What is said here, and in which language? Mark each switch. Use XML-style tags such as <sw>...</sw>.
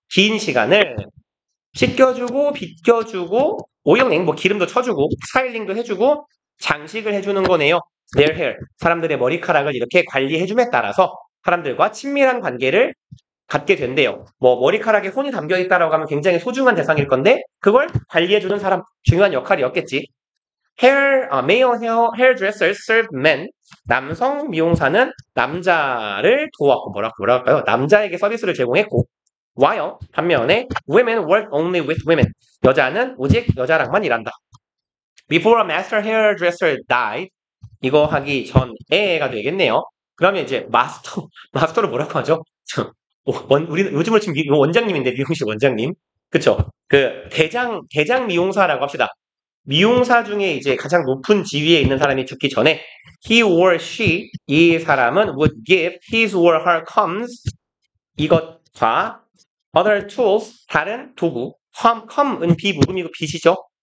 <ko>긴 시간을 씻겨주고 빗겨주고 오일링, 뭐 기름도 쳐주고 스타일링도 해주고 장식을 해주는 거네요.</ko> <en>their hair,</en> <ko>사람들의 머리카락을 이렇게 관리해줌에 따라서 사람들과 친밀한 관계를 갖게 된대요. 뭐 머리카락에 혼이 담겨있다라고 하면 굉장히 소중한 대상일 건데 그걸 관리해주는 사람, 중요한 역할이었겠지.</ko> <en>male hairdressers served men.</en> <ko>남성 미용사는 남자를 도왔고, 뭐라 할까요? 남자에게 서비스를 제공했고, while 반면에</ko> <en>women work only with women.</en> <ko>여자는 오직 여자랑만 일한다.</ko> <en>Before a master hairdresser died.</en> <ko>이거 하기 전에가 되겠네요. 그러면 이제 마스터를 뭐라고 하죠? 우리 요즘은 지금 원장님인데, 미용실 원장님. 그쵸? 그 대장 미용사라고 합시다. 미용사 중에 이제 가장 높은 지위에 있는 사람이 죽기 전에</ko> <en>he or she,</en> <ko>이 사람은</ko> <en>would give his or her combs,</en> <ko>이것과</ko> <en>other tools,</en> <ko>다른 도구, comb은 비무금이고 빗이죠.</ko>